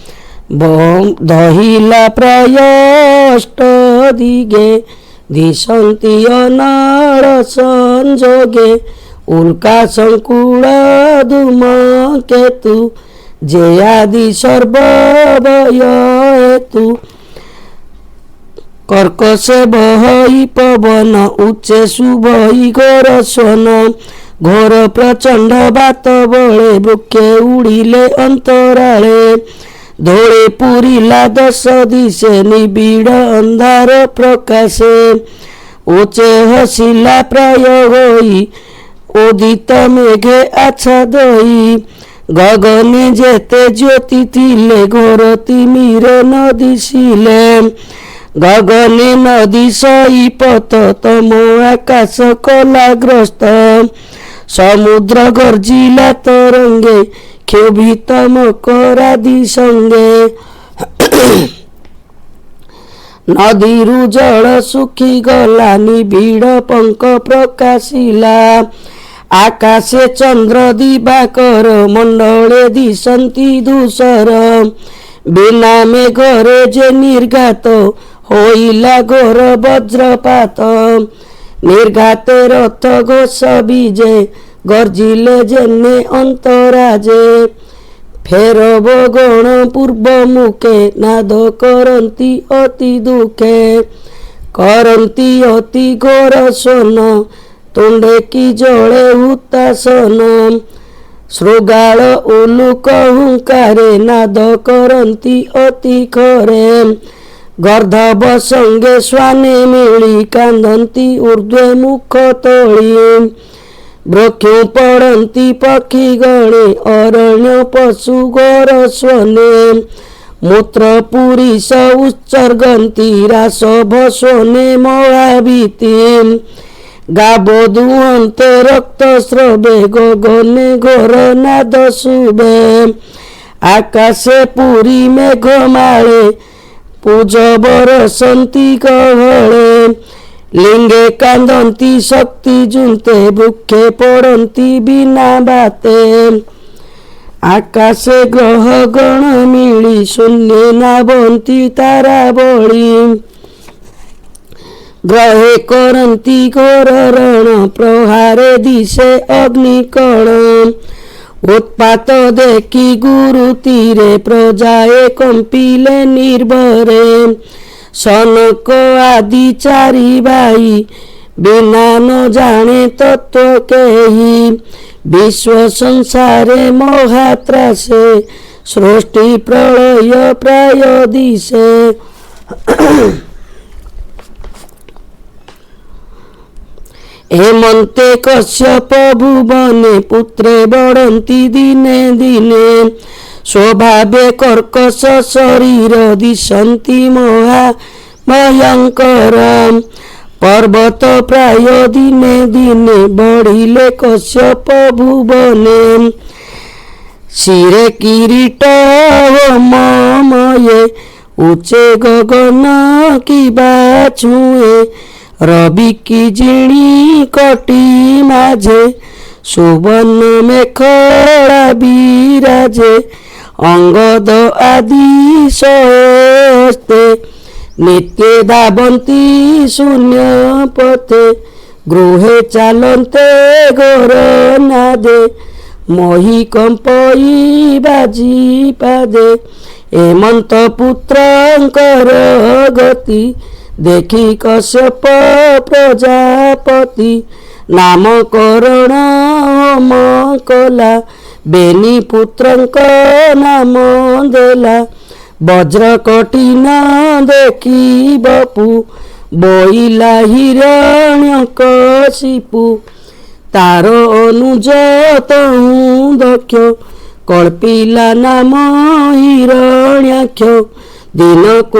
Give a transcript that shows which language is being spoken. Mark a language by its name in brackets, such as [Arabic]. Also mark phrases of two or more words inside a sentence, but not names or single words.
[Odia] ଦହିଲା ପ୍ରାୟ ଅଷ୍ଟ ଦିଗେ ଦିଶନ୍ତି ଅନାଡ଼ ସଞ୍ଜୋଗେ ଉଲ୍କା ସଙ୍କୁଳ ଧୂମ କେତୁ ଜେ ଆଦି ସର୍ବଭୟ ହେତୁ କର୍କଶେ ବହଇ ପବନ ଉଚ୍ଚେ ସୁବଇ ଘୋର ସ୍ୱନ ଘୋର ପ୍ରଚଣ୍ଡ ବାତ ବଳେ ବୃକ୍ଷେ ଉଡ଼ିଲେ ଅନ୍ତରାଳେ ଧୋଳେ ପୁରିଲା 10 ଦିଶେ ନିବିଡ଼ ଅନ୍ଧାର ପ୍ରକାଶେ ଊଞ୍ଚେ ହସିଲା ପ୍ରାୟ ହୋଇ ଉଦିତ ମେଘେ ଆଚ୍ଛାଦଇ ଗଗନେ ଜେତେ ଜ୍ୟୋତି ଥିଲେ ଘୋର ତିମିରେ ନ ଦିଶିଲେ ଗଗନେ ନଦୀ ସଇପଥ ତମୋ ଆକାଶ କଳାଗ୍ରସ୍ତ ସମୁଦ୍ର ଗର୍ଜିଲା ତରଙ୍ଗେ କ୍ଷୋଭିତ ମକରାଦି ସଙ୍ଗେ ନଦୀରୁ ଜଳ ସୁଖି ଗଲା ନିବିଡ଼ ପଙ୍ଖ ପ୍ରକାଶିଲା ଆକାଶେ ଚନ୍ଦ୍ର ଦିବାକର ମଣ୍ଡଳେ ଦିଶନ୍ତି ଧୂସର ବିନା ମେଘରେ ଜେ ନିର୍ଘାତ ହୋଇଲା ଘୋର ବଜ୍ରପାତ ନିର୍ଘାତେ ରଥ ଘୋଷ ବୀଜେ ଗର୍ଜିଲେ ଜେନେ ଅନ୍ତରାଜେ ଫେରବ ଗଣ ପୂର୍ବ ମୁଖେ ନାଦ କରନ୍ତି ଅତି ଦୁଖେ କରନ୍ତି ଅତି ଘୋର ସ୍ୱନ ତୁଣ୍ଡେ କି ଜଳେ ହୁତାସନ ଶୃଗାଳ ଉଲୁକ ହୁଙ୍କାରେ ନାଦ କରନ୍ତି ଅତି ଖରେ ଗର୍ଧବ ସଙ୍ଗେ ସ୍ୱାନେ ମିଳି କାନ୍ଦନ୍ତି ଊର୍ଦ୍ଧ୍ୱେ ମୁଖ ତୋଳି ବୃକ୍ଷୁ ପଡ଼ନ୍ତି ପକ୍ଷୀ ଗଣେ ଅରଣ୍ୟ ପଶୁ ଘୋର ସ୍ୱନେ ମୂତ୍ର ପୁରୀଶ ଉତ୍ସର୍ଗନ୍ତି ରାସଭ ସ୍ୱନେ ମହାଭୀତି ଗାବୋ ଦୁହନ୍ତେ ରକ୍ତ ସ୍ରବେ ଗଗନେ ଘୋର ନାଦ ଶୁଭେ ଆକାଶେ ପୁରୀ ମେଘମାଳେ ପୂଜ ବରସନ୍ତି ଗହଳେ ଲିଙ୍ଗେ କାନ୍ଦନ୍ତି ଶକ୍ତି ଜୁନ୍ତେ ବୃକ୍ଷେ ପଡ଼ନ୍ତି ବିନା ବାତେ ଆକାଶେ ଗ୍ରହ ଗଣ ମିଳି ଶୂନ୍ୟେ ନାବନ୍ତି ତାରା ବଳୀ ଗ୍ରହେ କରନ୍ତି ଘୋର ରଣ ପ୍ରହାରେ ଦିଶେ ଅଗ୍ନିକଣ ଉତ୍ପାତ ଦେଖି ଗୁରୁ ତୀରେ ପ୍ରଜାଏ କମ୍ପିଲେ ନିର୍ଭରେ ସନକ ଆଦି ଚାରି ଭାଇ ବିନା ନ ଜାଣେ ତତ୍ତ୍ୱ କେହି ବିଶ୍ୱ ସଂସାରେ ମହାତ୍ରାସେ ସୃଷ୍ଟି ପ୍ରଳୟ ପ୍ରାୟ ଦିଶେ ହେମନ୍ତେ କଶ୍ୟପ ଭୁବନେ ପୁତ୍ରେ ବଢ଼ନ୍ତି ଦିନେ ଦିନେ ସ୍ୱଭାବେ କର୍କଶ ଶରୀର ଦିଶନ୍ତି ମହା ଭୟଙ୍କର ପର୍ବତ ପ୍ରାୟ ଦିନେ ଦିନେ ବଢ଼ିଲେ କଶ୍ୟପ ଭୁବନେ ଶିରେ କିରୀଟ ହୋମମୟେ ଉଚ୍ଚେ ଗଗନ କିବା ଛୁଏ ରବି କି ଜିଣି କଟି ମାଝେ ସୁବର୍ଣ୍ଣ ମେଖଳା ବିରାଜେ ଅଙ୍ଗଦ ଆଦି ସହସ୍ତେ ନିତ୍ୟ ଧାବନ୍ତି ଶୂନ୍ୟ ପଥେ ଗୃହେ ଚାଲନ୍ତେ ଘୋର ନାଦେ ମୋହି କମ୍ପଇ ବାଜି ପାଦେ ହେମନ୍ତ ପୁତ୍ରଙ୍କର ଗତି ଦେଖି କଶ୍ୟପ ପ୍ରଜାପତି ନାମକରଣ ହୋମ କଲା ବେନି ପୁତ୍ରଙ୍କ ନାମ ଦେଲା ବଜ୍ର କଠିନ ଦେଖି ବପୁ ବୋଇଲା ହିରଣ୍ୟକଶିପୁ ତାର ଅନୁଜ ତହୁ ଦକ୍ଷ କଳ୍ପିଲା ନାମ ହିରଣ୍ୟାକ୍ଷ ଦିନ କୋ